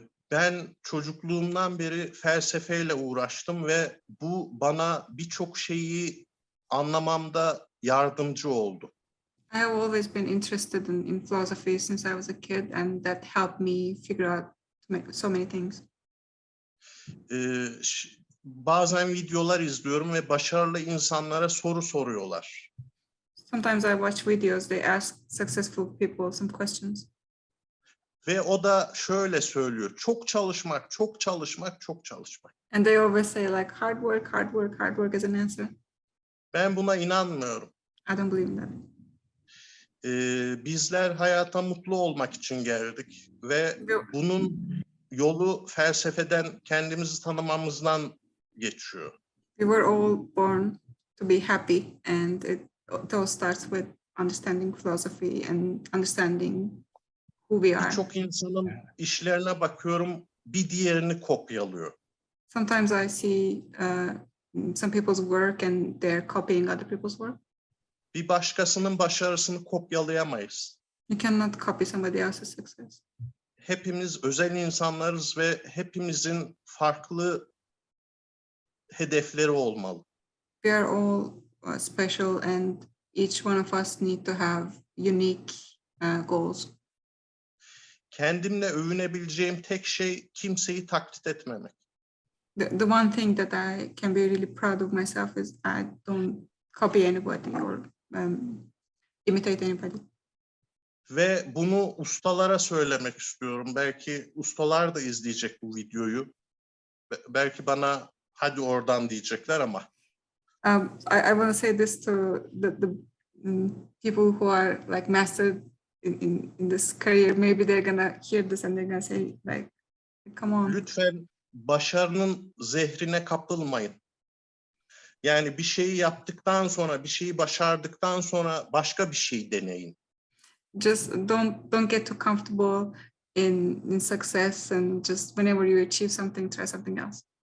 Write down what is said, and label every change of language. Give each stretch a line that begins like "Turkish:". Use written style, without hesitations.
Turkish: Ben çocukluğumdan beri felsefeyle uğraştım ve bu bana birçok şeyi anlamamda yardımcı oldu.
English: I have always been interested in philosophy since I was a kid, and that helped me figure out so many things.
Turkish: Bazen videolar izliyorum ve başarılı insanlara soru soruyorlar.
English: Sometimes I watch videos, they ask successful people some questions.
Turkish: Ve o da şöyle söylüyor, çok çalışmak, çok çalışmak, çok çalışmak.
English: And they always say like hard work, hard work, hard work as an answer.
Turkish: Ben buna inanmıyorum.
English: I don't believe in that.
Turkish: Bizler hayata mutlu olmak için geldik ve bunun yolu felsefeden, kendimizi tanımamızdan geçiyor.
English: We were all born to be happy, and it all starts with understanding philosophy and understanding who we are.
Turkish: Birçok insanın işlerine bakıyorum, bir diğerini kopyalıyor.
English: Sometimes I see some people's work and they're copying other people's work.
Turkish: Bir başkasının başarısını kopyalayamayız.
English: You cannot copy somebody else's success.
Turkish: Hepimiz özel insanlarız ve hepimizin farklı hedefleri olmalı.
English: We are all special, and each one of us need to have unique goals.
Turkish: Kendimle övünebileceğim tek şey kimseyi taklit etmemek.
English: The one thing that I can be really proud of myself is I don't copy anybody or imitate anybody.
Turkish: Ve bunu ustalara söylemek istiyorum. Belki ustalar da izleyecek bu videoyu. Belki bana hadi oradan diyecekler ama.
English: I want to say this to the people who are like mastered in this career. Maybe they're gonna hear this and they're gonna say like, come on.
Turkish: Lütfen başarının zehrine kapılmayın. Yani bir şeyi yaptıktan sonra, bir şeyi başardıktan sonra başka bir şey deneyin.
English: Just don't get too comfortable in success, and just whenever you achieve something, try something else.